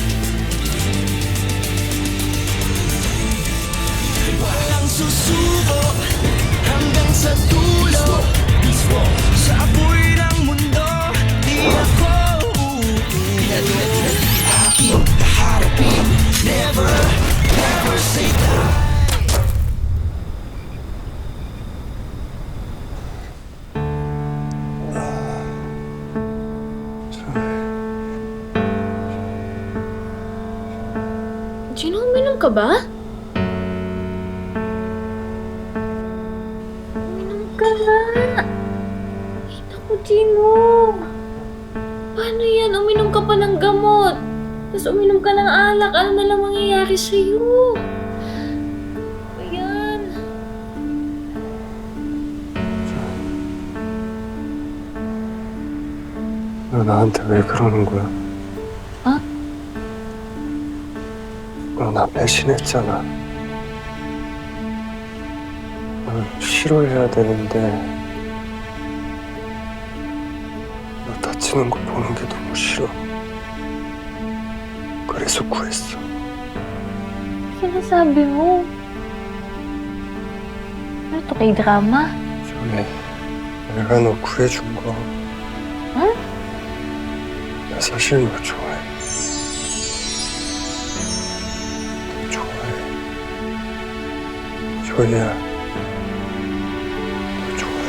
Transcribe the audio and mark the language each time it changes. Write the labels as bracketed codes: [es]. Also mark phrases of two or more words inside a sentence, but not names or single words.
[tl] Walang susuko hanggang sa dulo. Sa apoy ng mundo, di ako uuwi. Aking kaharapin, [en] never, never say die. [tl] Gina, uminom ka ba? Uminom ka nga. Ay, naku, Gino. Paano yan? Uminom ka pa ng gamot. Tapos uminom ka ng alak. Ano na lang mangyayari sa'yo? Ayan. [ko] 너 나한테 왜 그러는 거야? 어? 너 나 배신했잖아. 널 싫어해야 되는데 너 다치는 거 보는 게 너무 싫어. 그래서 구했어. [tl] Sinasabi mo? Ano to kay drama? [ko] 저기 내가 너 구해준 거. 응? 나 사실 너 좋아해. 너 좋아해. 조이야. 너 좋아해.